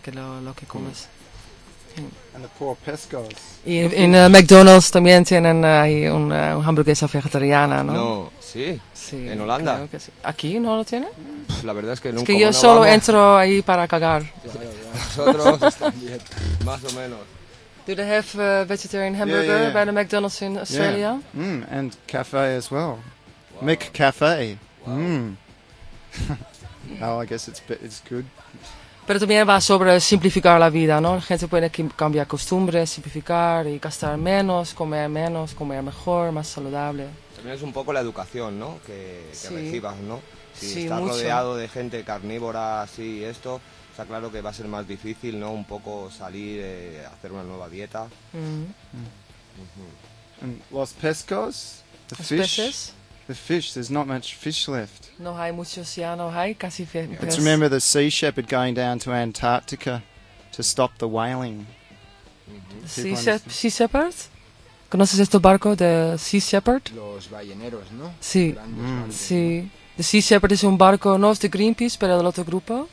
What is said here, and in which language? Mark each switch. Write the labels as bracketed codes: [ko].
[es] Que lo que comes. Mm. [en] And the poor pescos. [es] Y en McDonald's también tienen una hamburguesa vegetariana, ¿no? No, sí. Sí, en Holanda. Sí. ¿Aquí no lo tienen? La verdad es que nunca. Es que yo solo entro ahí para cagar. Nosotros más o menos. [en] Do they have a vegetarian hamburger by the McDonald's in Australia? Yeah. Mm, and cafe as well. Wow. Mick Cafe. Wow. Mm. Oh, I guess it's good. [es] pero también va sobre simplificar la vida, ¿no? La gente puede cambiar costumbres, simplificar y gastar menos, comer mejor, más saludable. También es un poco la educación, ¿no? Que sí. Recibas, ¿no? Si sí, estás mucho. Rodeado de gente carnívora, así y esto, está claro que va a ser más difícil, ¿no? Un poco salir, hacer una nueva dieta. Los pescos, los peces. [en] The fish, there's not much fish left. [es] No hay muchos ya, no hay casi peces. [en] Let's remember the sea shepherd going down to Antarctica to stop the whaling. [es] Sea shepherd? ¿Conoces este barco de Sea Shepherd? Los balleneros, ¿no? Sí, sí. The Sea Shepherd es un barco, no es de Greenpeace, pero del otro grupo.